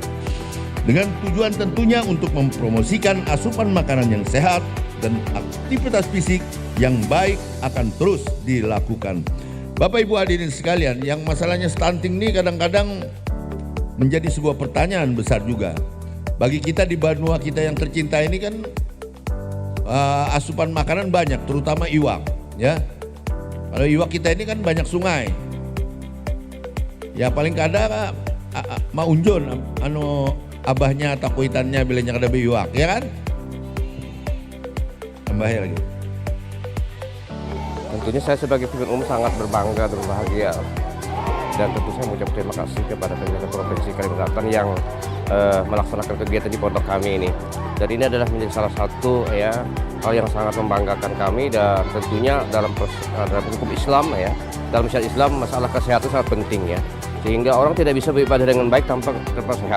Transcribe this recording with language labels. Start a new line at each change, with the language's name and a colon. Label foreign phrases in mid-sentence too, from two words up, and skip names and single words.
Indonesian: Dengan tujuan tentunya untuk mempromosikan asupan makanan yang sehat dan aktivitas fisik yang baik akan terus dilakukan. Bapak Ibu hadirin sekalian, yang masalahnya stunting ini kadang-kadang menjadi sebuah pertanyaan besar juga. Bagi kita di Banua kita yang tercinta ini kan asupan makanan banyak, terutama iwak, ya. Kalau iwak kita ini kan banyak sungai.
Banjar: Ya paling kada maunjon abahnya atau kuitannya bilanya kada iwak,
Indonesian: ya kan? Tambahnya lagi. Tentunya saya sebagai pemimpin umum sangat berbangga dan berbahagia, dan tentu saya mengucap terima kasih kepada pemerintah Provinsi Kalimantan Selatan yang melaksanakan kegiatan di pondok kami ini. Dan ini adalah menjadi salah satu hal yang sangat membanggakan kami, dan tentunya dalam hukum Islam dalam syariat Islam masalah kesehatan sangat penting sehingga orang tidak bisa beribadah dengan baik tanpa sehat.